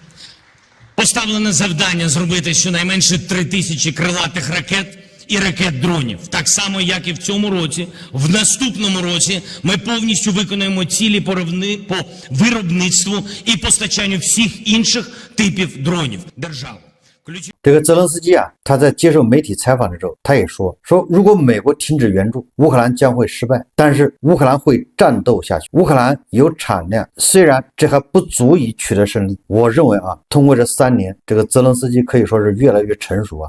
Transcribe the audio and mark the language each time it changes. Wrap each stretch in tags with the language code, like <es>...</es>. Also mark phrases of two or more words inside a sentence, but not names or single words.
<uk>Поставлене завдання зробити щонайменше 3 тисячі крилатих ракет і ракет-дронів. Так само, як і в цьому році. В наступному році ми повністю виконуємо цілі по виробництву і постачанню всіх інших типів дронів держави.</uk> <zh>这个泽连斯基啊，他在接受媒体采访的时候，他也说如果美国停止援助，乌克兰将会失败，但是乌克兰会战斗下去。乌克兰有产量，虽然这还不足以取得胜利。我认为啊，通过这3年，这个泽连斯基可以说是越来越成熟啊。</zh>